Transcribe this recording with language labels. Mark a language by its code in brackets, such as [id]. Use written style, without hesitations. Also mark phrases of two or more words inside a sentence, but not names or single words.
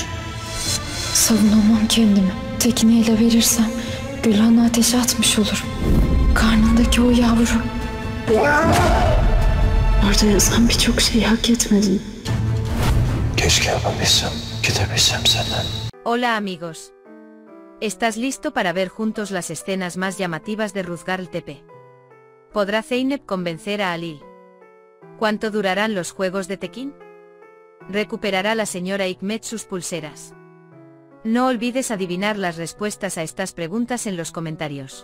[tr] Savunamam kendimi. Tekin'i ele verirsem Gülhan'ı ateşe atmış olurum. Karnındaki o yavru. Orada yazan birçok şeyi hak etmedin. Keşke yapabilsem, gidebilsem senden. [es] Hola amigos. ¿Estás listo para ver juntos las escenas más llamativas de Ruzgar Tepe? ¿Podrá Zeynep convencer a Halil? ¿Cuánto durarán los juegos de Tekin? ¿Recuperará la señora Hikmet sus pulseras? No olvides adivinar las respuestas a estas preguntas en los comentarios.